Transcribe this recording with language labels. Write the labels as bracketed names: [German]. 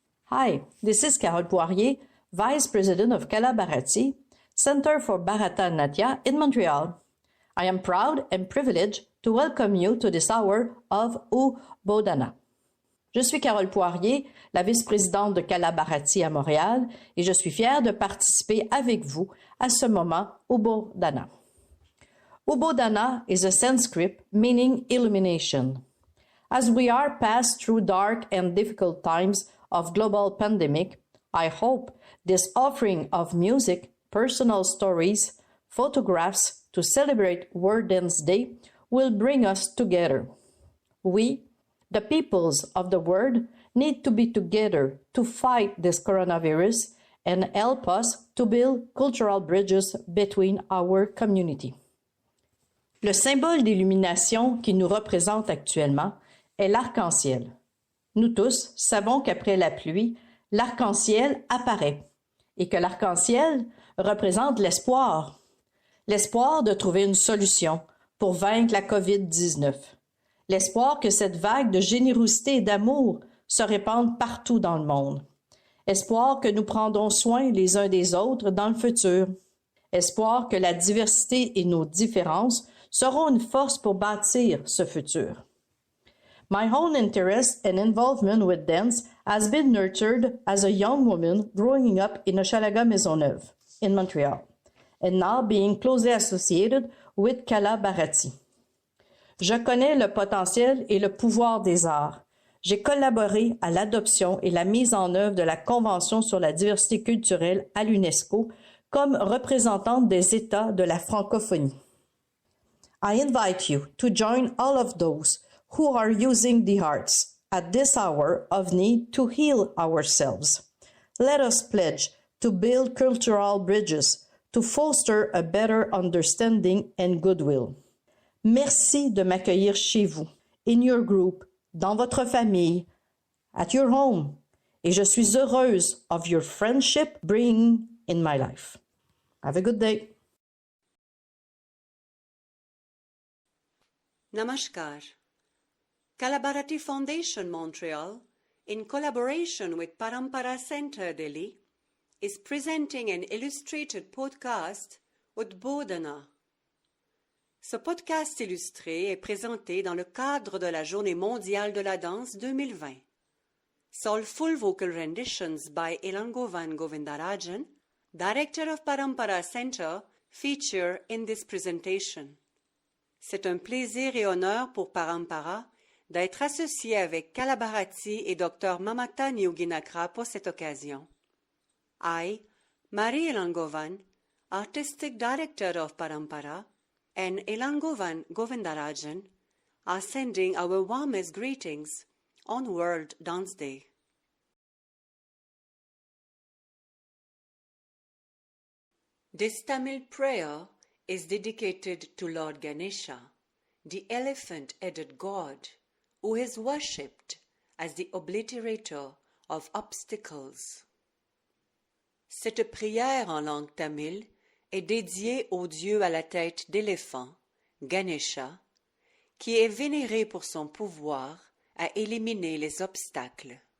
[English] Hi, this is Carole Poirier, Vice President of Bharati, Center for Bharata and Natya in Montreal. I am proud and privileged to welcome you to this hour of Udbodhana. [French] Je suis Carole Poirier, la vice-présidente de Bharati à Montréal, et je suis fière de participer avec vous à ce moment Udbodhana. [English] Udbodhana is a Sanskrit meaning illumination. As we are passed through dark and difficult times of global pandemic, I hope this offering of music, personal stories, photographs to celebrate World Dance Day will bring us together. We, the peoples of the world, need to be together to fight this coronavirus and help us to build cultural bridges between our community. [French] Le symbole d'illumination qui nous représente actuellement est l'arc-en-ciel. Nous tous savons qu'après la pluie, l'arc-en-ciel apparaît et que l'arc-en-ciel représente l'espoir. L'espoir de trouver une solution pour vaincre la COVID-19. L'espoir que cette vague de générosité et d'amour se répande partout dans le monde. Espoir que nous prendrons soin les uns des autres dans le futur. Espoir que la diversité et nos différences seront une force pour bâtir ce futur. [English] My own interest and involvement with dance has been nurtured as a young woman growing up in Hochelaga Maisonneuve in Montreal, and now being closely associated with Bharati. [French] Je connais le potentiel et le pouvoir des arts. J'ai collaboré à l'adoption et la mise en œuvre de la Convention sur la diversité culturelle à l'UNESCO comme représentante des États de la francophonie. [English] I invite you to join all of those who are using the arts at this hour of need to heal ourselves. Let us pledge to build cultural bridges to foster a better understanding and goodwill. [French] Merci de m'accueillir chez vous, [English] in your group, [French] dans votre famille, [English] at your home, [French] et je suis heureuse [English] of your friendship bringing in my life. Have a good day. Namaskar. Bharati Foundation Montreal, in collaboration with Parampara Center Delhi, is presenting an illustrated podcast Udbodhana. [French] Ce podcast illustré est présenté dans le cadre de la Journée mondiale de la danse 2020. [English] Soulful vocal renditions by Elangovan Govindarajan, Director of Parampara Center, feature in this presentation. [French] C'est un plaisir et honneur pour Parampara d'être associé avec Bharati et Dr Mamata Nyuginakra pour cette occasion. [English] I, Marie Elangovan, Artistic Director of Parampara, and Elangovan Govindarajan are sending our warmest greetings on World Dance Day. This Tamil prayer is dedicated to Lord Ganesha, the elephant-headed god who is worshipped as the obliterator of obstacles. [French] Cette prière en langue tamile est dédiée au dieu à la tête d'éléphant, Ganesha, qui est vénéré pour son pouvoir à éliminer les obstacles.